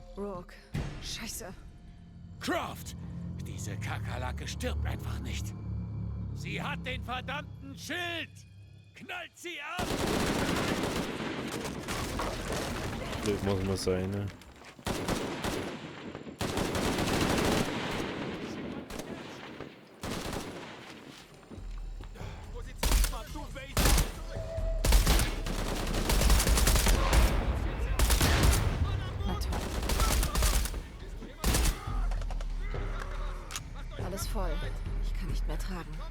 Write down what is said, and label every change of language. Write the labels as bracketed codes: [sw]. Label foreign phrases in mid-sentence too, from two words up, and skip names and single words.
[de] Rourke. Scheiße. Croft! Diese Kakerlake stirbt einfach nicht. Sie hat den verdammten Schild! Knallt sie ab! Blöd muss man sein, ne? Matu Beital! Na toll. Alles voll. Ich kann nicht mehr tragen.